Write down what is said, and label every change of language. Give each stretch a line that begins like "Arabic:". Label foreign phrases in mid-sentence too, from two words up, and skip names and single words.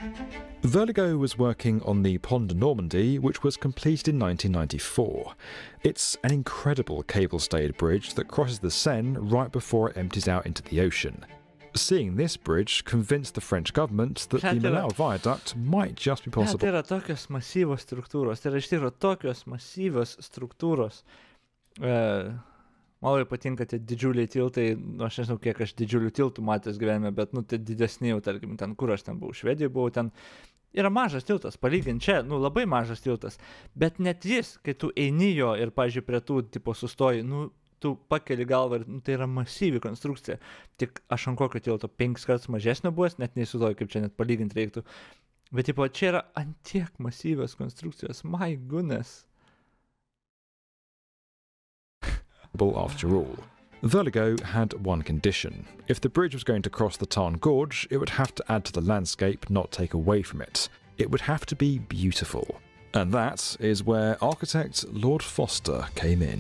English: Verligo was working on the Pont de Normandie, which was completed in 1994. It's an incredible cable-stayed bridge that crosses the Seine right before it empties out into the ocean. Seeing this bridge convinced the French government that the Millau Viaduct might just be possible.
Lithuanian: Tai yra tokios masyvios struktūros, tai yra iš tikrųjų tokios masyvios struktūros. Man labai patinka tie didžiuliai tiltai, nu, aš nežinau, kiek aš didžiulių tiltų matęs gyvenime, bet, nu, tai didesni jau, tarkim, ten, kur aš ten buvau, Švedijoje buvau, ten yra mažas tiltas, palyginti čia, nu, labai mažas tiltas, bet net jis, kai tu eini jo ir, pavyzdžiui, prie tų, tipo, sustoji, nu, tu pakeli galvą ir, nu, tai yra masyvi konstrukcija, tik aš ant kokio tilto 5 kartus mažesnio buvęs, net neįsivaizduoju, kaip čia net palyginti reiktų, bet, tipo, čia yra antiek masyvios konstrukcijos,
English: my goodness. After all. Vertigo had one condition. If the bridge was going to cross the Tarn Gorge, it would have to add to the landscape, not take away from it. It would have to be beautiful. And that is where architect Lord Foster came in.